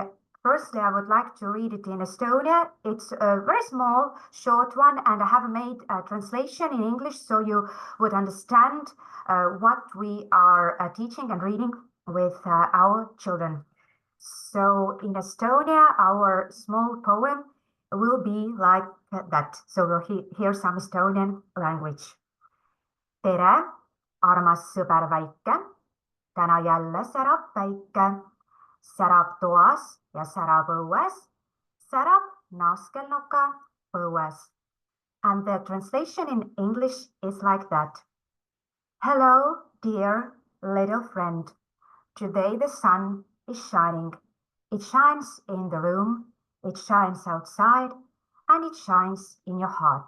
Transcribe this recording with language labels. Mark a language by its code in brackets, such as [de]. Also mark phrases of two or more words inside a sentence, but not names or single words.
[en] Firstly, I would like to read it in Estonia. It's a very small, short one, and I have made a translation in English so you would understand what we are teaching and reading with our children. So in Estonia, our small poem will be like that. So we'll hear some Estonian language. [et] Tere, armas sõber väike, täna jälle särab päike. Särab toas ja särab õues, särab naaskelnoka põues. [en] And the translation in English is like that. Hello, dear little friend. Today the sun is shining. It shines in the room, it shines outside, and it shines in your heart.